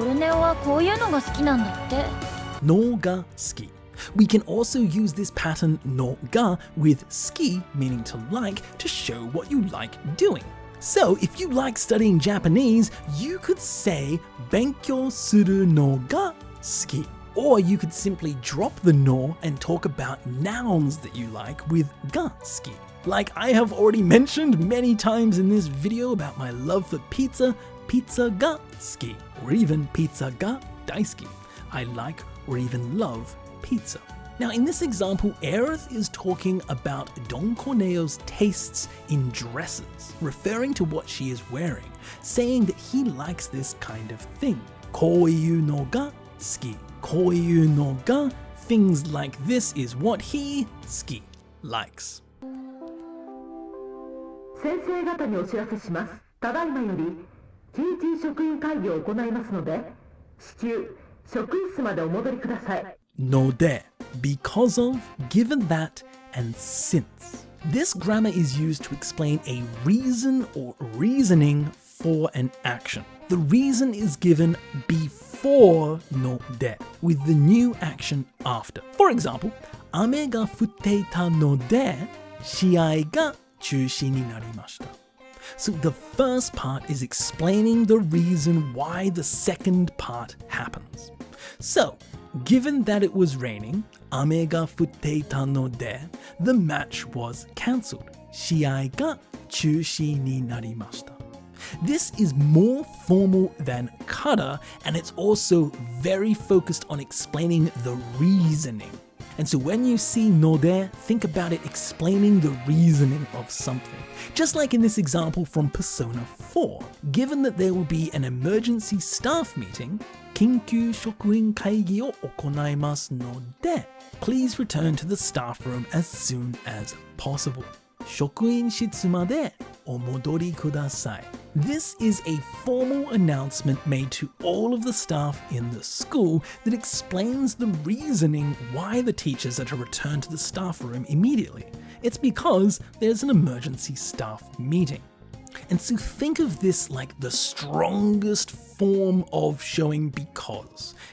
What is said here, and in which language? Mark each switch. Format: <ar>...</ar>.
<ja>コルネオはこういうのが好きなんだって。 No ga ski.</ja> <en>We can also use this pattern no ga with ski, meaning to like, to show what you like doing. So if you like studying Japanese, you could say</en> <ja>勉強するのが好き.</ja> <en>Or you could simply drop the no and talk about nouns that you like with</en> <ja>ga ski.</ja> <en>Like I have already mentioned many times in this video about my love for pizza,</en> <ja>pizza ga ski,</ja> <en>or even</en> <ja>pizza ga daisuki.</ja> <en>I like or even love pizza. Now in this example, Aerith is talking about Don Corneo's tastes in dresses, referring to what she is wearing, saying that he likes this kind of thing.</en> <ja>Koiyu no ga suki. Koiyu no ga,</ja> <en>things like this is what he,</en> <ja>suki,</ja> <en>likes.</en> <ja>先生方にお知らせします。ただいまより TT 職員会議を行いますので、至急職員室までお戻りください。 No de,</ja> <en>because of, given that, and since. This grammar is used to explain a reason or reasoning for an action. The reason is given before no de, with the new action after. For example,</en> <ja>雨が降っていたので、試合が中止になりました.</ja> <en>So the first part is explaining the reason why the second part happens. So, given that it was raining,</en> <ja>雨が降っていたので,</ja> <en>the match was cancelled.</en> <ja>試合が中止になりました.</ja> <en>This is more formal than kata, and it's also very focused on explaining the reasoning. And so when you see no de, think about it explaining the reasoning of something. Just like in this example from Persona 4, given that there will be an emergency staff meeting,</en> <ja>緊急職員会議を行いますので,</ja> <en>please return to the staff room as soon as possible.</en> <ja>職員室までお戻りください.</ja> <en>This is a formal announcement made to all of the staff in the school that explains the reasoning why the teachers are to return to the staff room immediately. It's because there's an emergency staff meeting. And so think of this like the strongest form of showing because.</en>